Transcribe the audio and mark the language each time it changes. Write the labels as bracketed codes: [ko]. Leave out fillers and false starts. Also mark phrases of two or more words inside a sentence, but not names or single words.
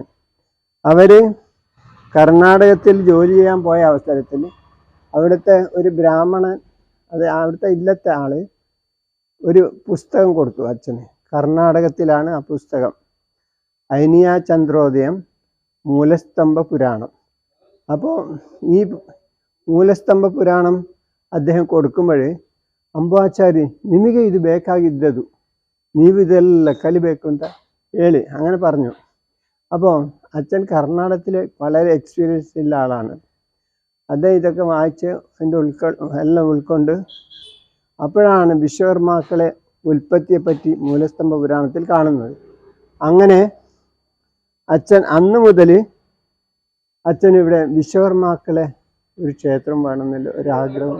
[ml] അവർ കർണാടകത്തിൽ ജോലി ചെയ്യാൻ പോയ അവസരത്തിൽ അവിടുത്തെ ഒരു ബ്രാഹ്മണൻ, അത് അവിടുത്തെ ഇല്ലത്തെ ആള് ഒരു പുസ്തകം കൊടുത്തു അച്ഛന്. കർണാടകത്തിലാണ് ആ പുസ്തകം. അയനിയ ചന്ദ്രോദയം മൂലസ്തംഭ പുരാണം. അപ്പോൾ ഈ മൂലസ്തംഭ പുരാണം അദ്ദേഹം കൊടുക്കുമ്പോൾ [kn] ಅಂಬಾಚಾರಿ ನಿಮಗೆ ಇದು ಬೇಕಾಗಿದ್ದದು, ನೀವು ಇದೆಲ್ಲ ಕಲಿಬೇಕು ಅಂತ ಹೇಳಿ [ml] അങ്ങനെ പറഞ്ഞു. അപ്പോൾ അച്ഛൻ കർണാടകത്തിൽ വളരെ എക്സ്പീരിയൻസ് ഉള്ള ആളാണ്. അദ്ദേഹം ഇതൊക്കെ വായിച്ച് അതിൻ്റെ എല്ലാം ഉൾക്കൊണ്ട് അപ്പോഴാണ് വിശ്വകർമാക്കളെ ഉൽപ്പത്തിയെപ്പറ്റി മൂലസ്തംഭ പുരാണത്തിൽ കാണുന്നത്. അങ്ങനെ അച്ഛൻ അന്ന് മുതൽ അച്ഛൻ ഇവിടെ വിശ്വകർമാക്കളെ ഒരു ക്ഷേത്രം വേണമെന്നുള്ള ഒരാഗ്രഹം.